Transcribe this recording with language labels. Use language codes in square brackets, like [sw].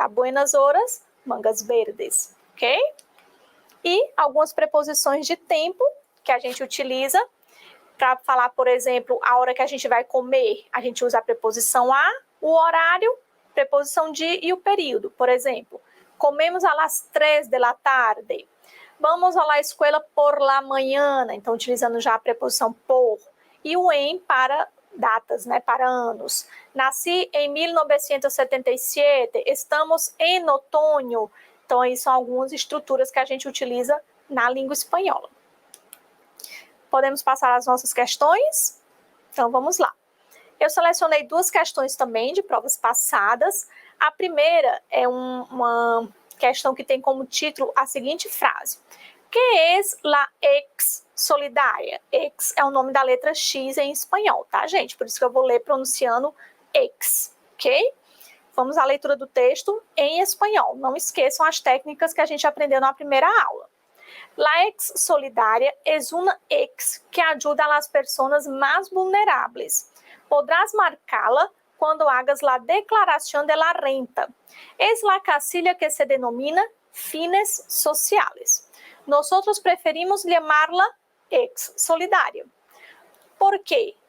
[es] A buenas horas mangas verdes, [pt] ok? E algumas preposições de tempo que a gente utiliza para falar, por exemplo, a hora que a gente vai comer, a gente usa a preposição a, o horário, preposição de e o período. [es] Por exemplo, comemos a las 3 de la tarde. Vamos a la escuela por la mañana. [pt] Então, utilizando já a preposição por. E o em para datas, né, para anos. Nasci em 1977. Estamos em outono. Então, aí são algumas estruturas que a gente utiliza na língua espanhola. Podemos passar as nossas questões? Então, vamos lá. Eu selecionei 2 questões também de provas passadas. A primeira é uma questão que tem como título a seguinte frase. [es] Que es la ex solidária? [pt] Ex é o nome da letra X em espanhol, tá, gente? Por isso que eu vou ler pronunciando ex, ok? Vamos à leitura do texto em espanhol. Não esqueçam as técnicas que a gente aprendeu na primeira aula. [es] La ex solidaria es una ex que ayuda a las personas más vulnerables. Podrás marcá-la quando hagas la declaración de la renta. Es la casilla que se denomina fines sociales. Nosotros preferimos llamarla ex solidaria. ¿Por qué?